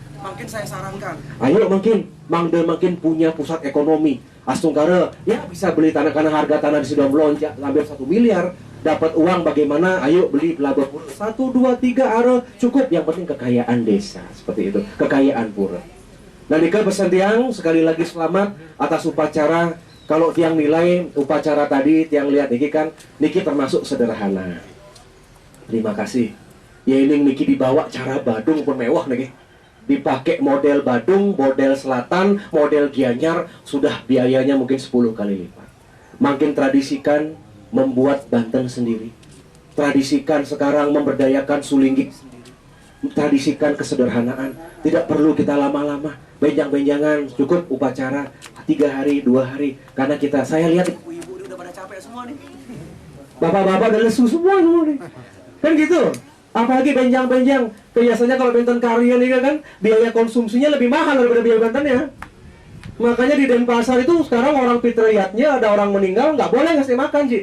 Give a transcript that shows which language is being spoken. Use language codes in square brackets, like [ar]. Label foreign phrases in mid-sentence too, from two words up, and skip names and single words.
[id] Makin saya sarankan, ayo makin punya pusat ekonomi. Astunggara, ya bisa beli tanah karena harga tanah sudah melonjak hampir 1 miliar. Dapat uang bagaimana? Ayo beli pelaba pura. 1, 2, 3 are cukup. Yang penting kekayaan desa. Seperti itu. Kekayaan pura. Nah, Nika pesan tiang, sekali lagi selamat atas upacara. Kalau tiang nilai upacara tadi, tiang lihat Niki kan, Niki termasuk sederhana. Terima kasih. Ya ini Niki dibawa cara Badung pun mewah Niki. Dipakai model Badung, model Selatan, model Gianyar, sudah biayanya mungkin 10 kali lipat. Makin tradisikan membuat Banten sendiri. Tradisikan sekarang memberdayakan Sulinggih sendiri. Tradisikan kesederhanaan. Tidak perlu kita lama-lama. Benjang-benjangan, cukup upacara 3 hari, 2 hari. Karena saya lihat ibu-ibu udah pada capek semua nih. Bapak-bapak udah lesu semua nih. Kan gitu. Apalagi benjang-benjang. Biasanya kalau Banten Karya nih kan, biaya konsumsinya lebih mahal daripada biaya Bantennya. Makanya di Denpasar itu sekarang orang fitriyatnya, ada orang meninggal, nggak boleh ngasih makan, Ji.